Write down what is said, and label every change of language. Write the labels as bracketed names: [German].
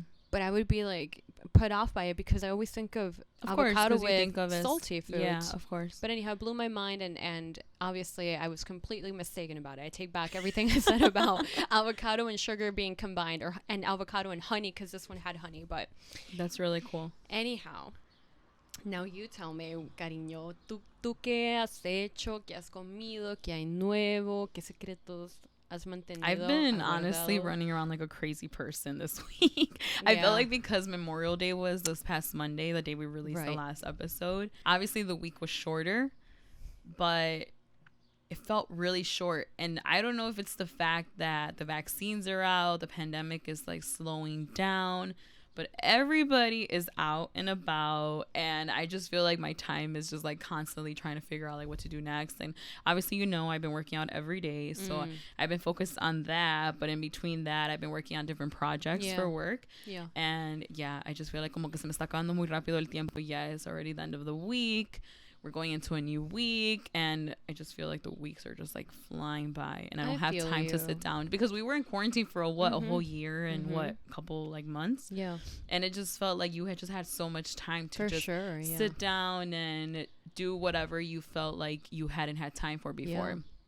[English] But I would be like put off by it because I always think of avocado with salty foods. Yeah, of course. But anyhow, it blew my mind, and obviously I was completely mistaken about it. I take back everything I said about avocado and sugar being combined, and avocado and honey, because this one had honey. But that's really cool. [Spanish] Anyhow, now you tell me, cariño, ¿tú qué has hecho? ¿Qué has comido? ¿Qué hay nuevo? ¿Qué secretos has mantenido? [English] I've been honestly running around like a crazy person this week. I feel like because Memorial Day was this past Monday, the day we released the last episode. Obviously, the week was shorter, but it felt really short. And I don't know if it's the fact that the vaccines are out, the pandemic is like slowing down, but everybody is out and about, and I just feel like my time is just like constantly trying to figure out like what to do next. And obviously, I've been working out every day, so I've been focused on that, but in between that I've been working on different projects for work. [Spanish] And I just feel like como que se me está acabando muy rápido el tiempo. [English] It's already the end of the week. We're going into a new week, and I just feel like the weeks are just like flying by, and I don't have time to sit down, because we were in quarantine for a whole year and couple like months. And it just felt like you had just had so much time to sit down and do whatever you felt like you hadn't had time for before.